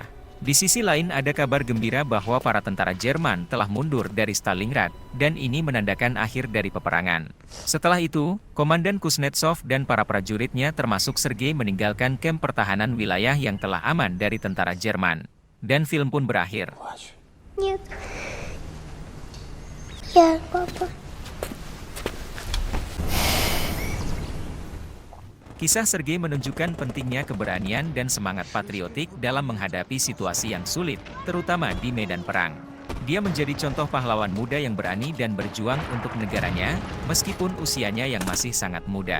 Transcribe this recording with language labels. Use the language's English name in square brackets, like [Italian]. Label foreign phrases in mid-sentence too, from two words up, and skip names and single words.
[Indonesian] Di sisi lain ada kabar gembira bahwa para tentara Jerman telah mundur dari Stalingrad, dan ini menandakan akhir dari peperangan. Setelah itu, Komandan Kuznetsov dan para prajuritnya termasuk Sergei meninggalkan kamp pertahanan wilayah yang telah aman dari tentara Jerman. Dan film pun berakhir. [Russian] Нет. Я, папа. [Indonesian] Kisah Sergei menunjukkan pentingnya keberanian dan semangat patriotik dalam menghadapi situasi yang sulit, terutama di medan perang. Dia menjadi contoh pahlawan muda yang berani dan berjuang untuk negaranya, meskipun usianya yang masih sangat muda.